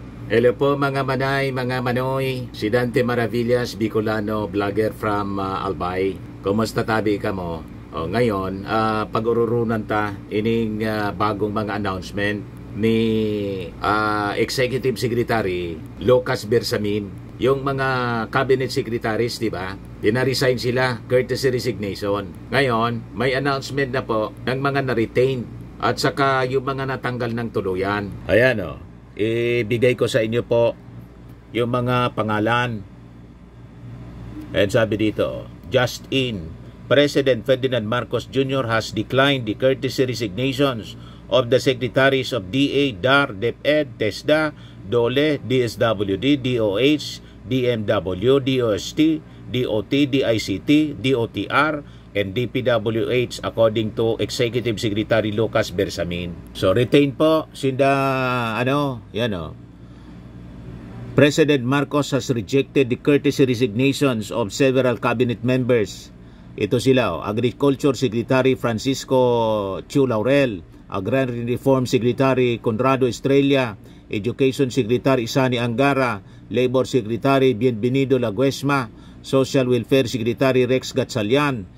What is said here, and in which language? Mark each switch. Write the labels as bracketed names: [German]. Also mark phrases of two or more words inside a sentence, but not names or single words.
[Filipino] Hello po mga manay, mga manoy. Si Dante Maravillas, Bicolano, vlogger from Albay. [Bikol] Kumusta tabi ka mo? Ngayon, pag-ururunan ta ining bagong mga announcement ni Executive Secretary Lucas Bersamin. [Filipino] Yung mga [English] cabinet secretaries, [Filipino] di ba? Dina-resign sila, [English] courtesy resignation. [Filipino] Ngayon, may announcement na po ng mga na-retain at saka yung mga natanggal ng tuluyan. Ayan o. Ibigay ko sa inyo po yung mga pangalan. And sabi dito, [English] just in, President Ferdinand Marcos Jr. has declined the courtesy resignations of the Secretaries of DA, DAR, DepEd, TESDA, DOLE, DSWD, DOH, DMW, DOST, DOT, DICT, DOTR, and DPWH according to Executive Secretary Lucas Bersamin. So [Bikol] retain po sinda [English] President Marcos has rejected the courtesy resignations of several cabinet members. [Filipino] Ito sila, Agriculture Secretary Francisco Chu Laurel, Agrarian Reform Secretary Conrado Estrella, Education Secretary Sani Angara, Labor Secretary Bienvenido Laguesma, Social Welfare Secretary Rex Gatchalian,